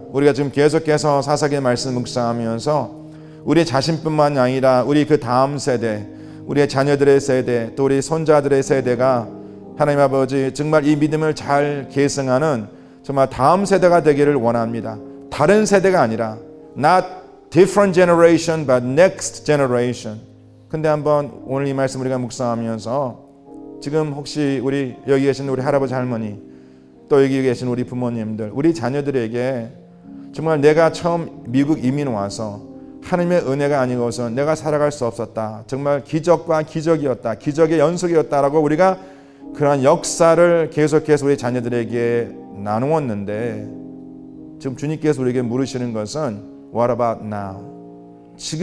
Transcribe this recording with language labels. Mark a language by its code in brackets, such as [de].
[ko] 우리가 지금 계속해서 사사기의 말씀 묵상하면서 우리 자신뿐만 아니라 우리 그 다음 세대, 우리의 자녀들의 세대, 또 우리 손자들의 세대가 하나님 아버지 정말 이 믿음을 잘 계승하는 정말 다음 세대가 되기를 원합니다. 다른 세대가 아니라 [en] not different generation but next generation. [ko] 근데 한번 오늘 이 말씀 우리가 묵상하면서 지금 혹시 우리 여기 계신 우리 할아버지 할머니, 또 여기 계신 우리 부모님들, 우리 자녀들에게 정말 내가 처음 미국 이민 와서 하나님의 은혜가 아니고서 내가 살아갈 수 없었다, 정말 기적과 기적이었다, 기적의 연속이었다라고 우리가 그러한 역사를 계속해서 우리 자녀들에게 나누었는데, 지금 주님께서 우리에게 물으시는 것은 [en] What about now?